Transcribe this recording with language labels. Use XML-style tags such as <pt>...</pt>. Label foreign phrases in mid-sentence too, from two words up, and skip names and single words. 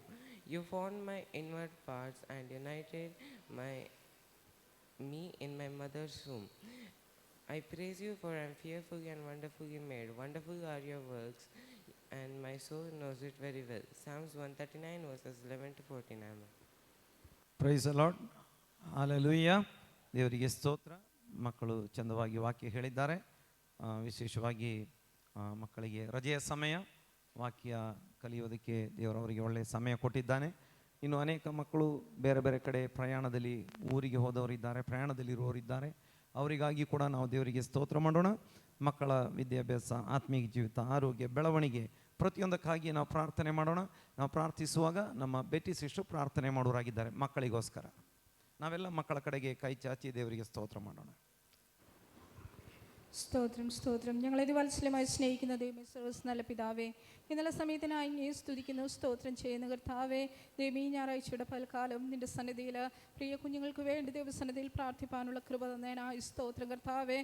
<en>You formed my inward parts and united me in my mother's womb. I praise you, for I am fearfully and wonderfully made. Wonderful are your works, and my soul knows it very well. Psalms 139 verses 11-14. Amen. Praise the Lord.</en> <kn>ಹಲ್ಲೆಲೂಯಾ. ದೇವರಿಗೆ ಸ್ತೋತ್ರ. ಮಕ್ಕಳು ಚಂದವಾಗಿ ವಾಕ್ಯ ಹೇಳಿದ್ದಾರೆ. ವಿಶೇಷವಾಗಿ ಮಕ್ಕಳಿಗೆ ರಜೆಯ ಸಮಯ, ವಾಕ್ಯ ಕಲಿಯೋದಕ್ಕೆ ದೇವರವರಿಗೆ ಒಳ್ಳೆಯ ಸಮಯ ಕೊಟ್ಟಿದ್ದಾನೆ. ಇನ್ನು ಅನೇಕ ಮಕ್ಕಳು ಬೇರೆ ಬೇರೆ ಕಡೆ ಪ್ರಯಾಣದಲ್ಲಿ ಊರಿಗೆ ಹೋದವರಿದ್ದಾರೆ, ಪ್ರಯಾಣದಲ್ಲಿರುವವರಿದ್ದಾರೆ. ಅವರಿಗಾಗಿ ಕೂಡ ನಾವು ದೇವರಿಗೆ ಸ್ತೋತ್ರ ಮಾಡೋಣ. ಮಕ್ಕಳ ವಿದ್ಯಾಭ್ಯಾಸ, ಆತ್ಮೀಯ ಜೀವಿತ, ಆರೋಗ್ಯ, ಬೆಳವಣಿಗೆ ಪ್ರತಿಯೊಂದಕ್ಕಾಗಿ ನಾವು ಪ್ರಾರ್ಥನೆ ಮಾಡೋಣ. ನಾವು ಪ್ರಾರ್ಥಿಸುವಾಗ ನಮ್ಮ ಬೆಟ್ಟಿ ಸಿಸ್ಟರ್ ಪ್ರಾರ್ಥನೆ ಮಾಡೋರಾಗಿದ್ದಾರೆ ಮಕ್ಕಳಿಗೋಸ್ಕರ. ನಾವೆಲ್ಲ ಮಕ್ಕಳ കಡೆಗೆ</kn> <ml>കൈ ചാച്ചി</ml> <kn>ದೇವರಿಗೆ ಸ್ತೋತ್ರ ಮಾಡೋಣ.</kn> <ml>സ്തോത്രം സ്തോത്രം. ഞങ്ങളെ വാത്സല്യമായി സ്നേഹിക്കുന്ന ദൈവമേ, സർവ്വസ് നല്ല പിതാവേ, ഇന്നലെ സമയത്തിനായി അങ്ങയെ സ്തുതിക്കുന്നു, സ്തോത്രം ചെയ്യുന്ന കർത്താവേ. ദൈവമേ, ഈ ഞായറാഴ്ചയുടെ പൽക്കാലം നിന്റെ സന്നിധിയിൽ പ്രിയ കുഞ്ഞുങ്ങൾക്ക് വേണ്ടി ദൈവസന്നിധിയിൽ പ്രാർത്ഥിപ്പാനുള്ള കൃപ തന്നതിനായി സ്തോത്രം കർത്താവേ.</ml>